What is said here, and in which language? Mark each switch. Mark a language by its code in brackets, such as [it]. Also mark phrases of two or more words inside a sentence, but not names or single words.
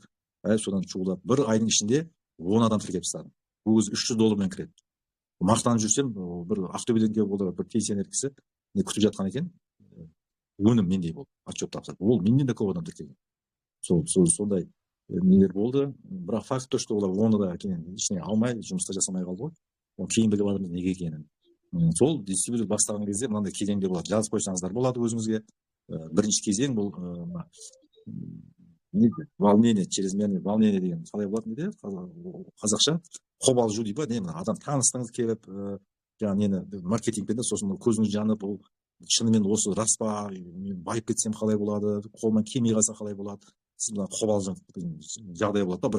[kk] Содан шулап бір айдың ішінде 10 адам тіркеп тастадым. Бұл $300 кіреді. мақтанып жүрсем, бір Ақтөбеден келіп олар бір пенсионер кісі не күтіп жатқан екен, өнім мендей болды, отчет тапсырды. Ол менен де көп адам тіркелген. Сондай нелер болды. Бірақ [ru] факт то, что [kk] олар оны да ештеңе алмай, жұмыста жасамай қалды ғой. Кейін біліп жатырмыз неге екенін. Сол дистрибьютор бастаған кезде мынандай кезеңде болады. Жазып қойсаңыздар болады өзіңізге. Бірінші кезең бұл [ru] волнение, чрезмерное волнение [kk] деген қалай болады неде? Қазақша қобалжу дейді ба? Не адам таныстыңыз келіп, жаңағы нені маркетингпен, сосын көзіңіз жанып, ол шынымен осы рас па, мен байып кетсем қалай болады, қолымнан келмей қалса қалай болады, сіз мына қобалжың жағдай болады да.